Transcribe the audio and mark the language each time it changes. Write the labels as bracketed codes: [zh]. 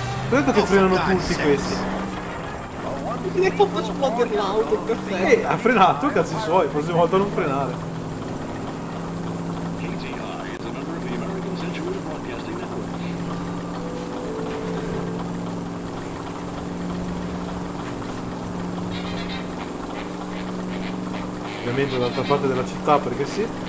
[it] Ho detto che frenano tutti questi. Mi hai fatto esplodere l'auto, perfetto. Ha frenato, cazzi suoi, la prossima volta non frenare. [en] KTI is a member of the American Century Broadcasting Network. [it] Ovviamente dall'altra parte della città perché sì.